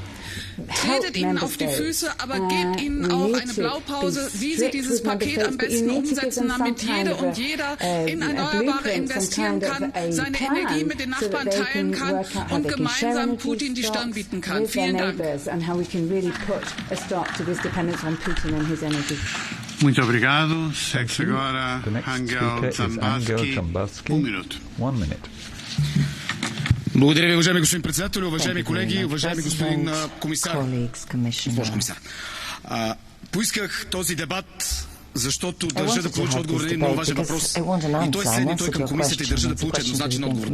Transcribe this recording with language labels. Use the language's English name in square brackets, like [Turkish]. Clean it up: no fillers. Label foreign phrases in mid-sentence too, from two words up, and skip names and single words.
[German] Tretet ihnen auf die Füße, aber gebt ihnen auch eine Blaupause, wie sie dieses Paket am besten umsetzen, damit jede und jeder in Erneuerbare investieren kann, seine Energie mit den Nachbarn teilen kann und gemeinsam Putin die Stirn bieten kann. Vielen Dank. [Portuguese] Muito obrigado. Segue agora Angel Zambaski. 1 minuto. [English] 1 minute. [Bulgarian] Благодаря ви, уважаеми господин председател, уважаеми колеги, уважаеми господин комисар. Госпожо комисар. Поисках този дебат, защото държа да получа отговор на един много важен въпрос. И той е следният, той към комисията и държа да получа еднозначен отговор.